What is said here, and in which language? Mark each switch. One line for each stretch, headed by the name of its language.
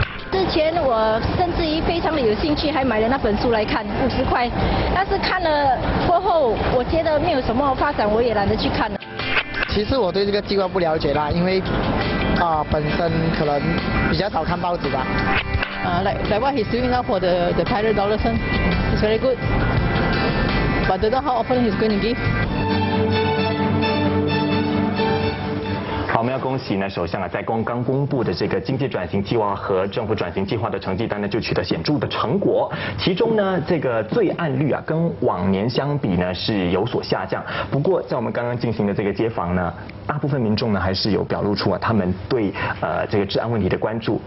Chinese: 之前我甚至於非常的有興趣，還買了那本書來看，50塊。但是看了過後，我覺得沒有什麼發展，我也懶得去看了。其實我對這個計劃不了解啦，因為本身可能比較少看報紙吧。
English: Like what he's doing now for the pilot Dollarson is very good, but don't know how often he's going to give.
Chinese: 好，我们要恭喜呢，首相在刚公布的这个经济转型计划和政府转型计划的成绩单呢，就取得显著的成果。其中呢，这个罪案率啊，跟往年相比呢是有所下降。不过，在我们刚刚进行的这个街访呢，大部分民众呢还是有表露出他们对这个治安问题的关注。